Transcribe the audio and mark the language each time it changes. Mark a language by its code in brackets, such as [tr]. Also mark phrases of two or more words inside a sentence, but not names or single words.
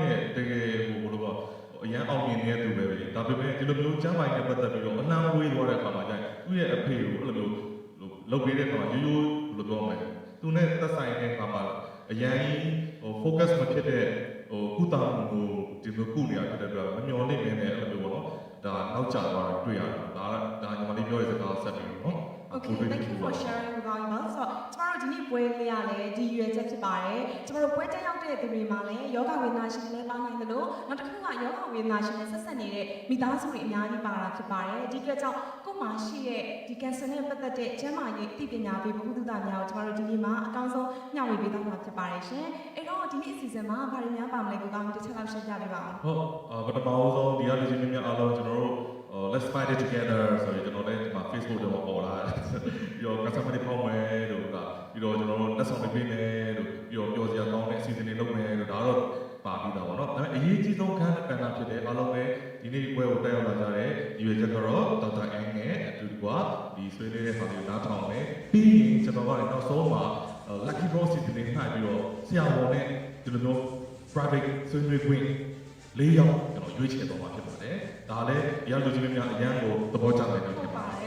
[my] နဲ့တကယ်ဟိုဘယ်လိုအရန်အောင်မြင်နေတဲ့သူပဲပဲဒါပေမဲ့ဒီလိုမျိုးကျမ်းပိုင်းနဲ့ပတ်သက်ပြီးတော့အနှံဝေးသွားတဲ့အခါမှာကျရင်သူ့ရဲ့အဖေကိုအဲ့လိုမျိုးလုပ်ပေးတဲ့အခါမှာရိုးရိုးဘယ်လိုပြောမလဲသူနဲ့သက်ဆိုင်တဲ့အခါမှာအရန်ဟို focus မဖြစ်တဲ့ဟိုကုသမှုကိုဒီလိုကုနေရတဲ့အတွက်မမျော်လင့်နေတဲ့အဲ့လိုမျိုးပေါ့နော်ဒါနောက်ကျသွားတွေ့ရတာဒါညီမလေးပြောတဲ့စကားဆက်ပြီးနော် [en] Okay, thank you for sharing about your so [my] ကျမတို့ဒီနေ့ပွဲလေးရလဲဒီရွယ်ချက်ဖြစ်ပါတယ်ကျမတို့ပွဲတက်ရောက်တဲ့သူတွေမှာလည်းယောဂဝေဒနာရှင်တွေလည်းပါနိုင်တယ်လို့နောက်တစ်ခုကယောဂဝေဒနာရှင်တွေဆက်ဆက်နေတဲ့မိသားစုတွေအများကြီးပါတာဖြစ်ပါတယ်ဒီအတွက်ကြောင့်ကိုယ်မှာရှိတဲ့ဒီ cancer နဲ့ပတ်သက်တဲ့ကျန်းမာရေးသိပညာပေးဗဟုသုတများကိုကျမတို့ဒီနေ့မှာအကောင်းဆုံးမျှဝေပေးသွားမှာဖြစ်ပါတယ်ရှင်အဲ့တော့ဒီနေ့အစီအစဉ်မှာဘာတွေများပါမလဲကိုကောင်းတစ်ချက်လောက်ရှင်းပြပေးပါဦး ဟုတ်ပထမဆုံးဒီကလူချင်းများအားလုံးကျွန်တော်တို့ [en] let's fight it together [my] ဆိုရင်ကျွန်တော်လည်းဒီမှာ Facebook တွေမှာပေါ်လာပြီးတော့ customer တွေပေါင်းမယ်လို့ပြီးတော့ ကျွန်တော်တို့လက်ဆောင်တွေပေးမယ်လို့ပြီးတော့ပြောစရာကောင်းတဲ့အစီအစဉ်တွေလုပ်မယ်လို့ဒါတော့ပါပြီးသားပေါ့နော်ဒါပေမဲ့အရေးကြီးဆုံးခန်းကဏ္ဍဖြစ်တဲ့အားလုံးပဲဒီနေ့ပွဲကိုတက်ရောက်လာကြတဲ့ဒီရွေးချက်ကတော့ဒေါက်တာအန်နဲ့အတူတူကဒီဆွေးနွေးတဲ့ဆောင်တွေနားထောင်မယ်ပြီးရင်ကျွန်တော်ကလည်းနောက်ဆုံးမှာ [en] lucky draw [my] စီစဉ်နေနှိုက်ပြီးတော့ဆရာဝန်နဲ့ဒီလိုမျိုး private ဆွေးနွေးခွင့်၄ယောက်ကျွန်တော်ရွေးချယ်တော့မှာဖြစ်ပါတယ်ဒါလည်းဒီကလူကြီးများအရန်ကိုသဘောကျတယ်လို့ဖြစ်ပါတယ်